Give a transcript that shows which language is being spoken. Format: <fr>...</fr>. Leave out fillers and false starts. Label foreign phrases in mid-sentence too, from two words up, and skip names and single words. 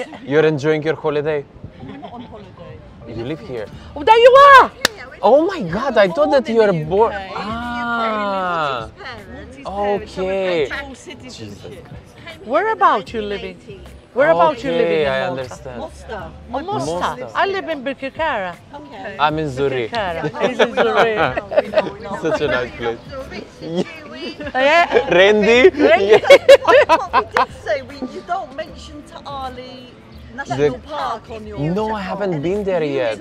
<en>You're enjoying your holiday? We're not on holiday. You live here. Oh, there you are. Oh my God! I thought that you were born. UK. Ah. Parents, Okay. dual citizenship. Where about you living? Where about you living in I Malta? understand. Mosta. Oh, Mosta. Mosta. I live in Birkirkara. Okay. I'm in Zurich. He's in Zurich. We know. Such a nice place. Yeah. Randy. What we did say, you don't mention Ta'ali National Park on your No, I haven't been there yet.</en>